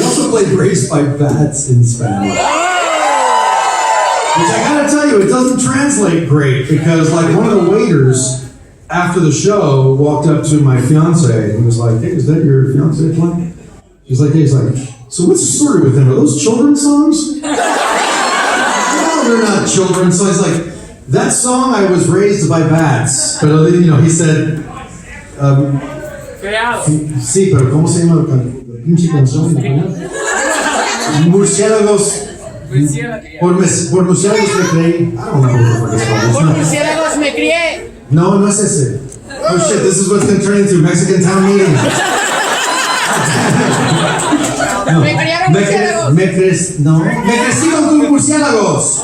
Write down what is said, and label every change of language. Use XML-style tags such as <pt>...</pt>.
<en>I also played Raised by Bats in Spanish. Which I gotta tell you, it doesn't translate great because like one of the waiters after the show walked up to my fiance and was like, hey, is that your fiance playing? He's like, so what's the story with them? Are those children's songs? They're not children. So he's like, that song I was raised by bats. But you know, he said,</en> <es>sí, pero ¿cómo se llama la pinche canción? Murciélagos. Por murciélagos me creí.</es> <en>I don't know what the fuck it's called.</en> <es>Por murciélagos me crié. No, no es ese.</es> <en>Oh shit, this is what's going to turn into Mexican town meeting.</en> <es>No. Me criaron murciélagos. Me crecí con tus murciélagos.</es>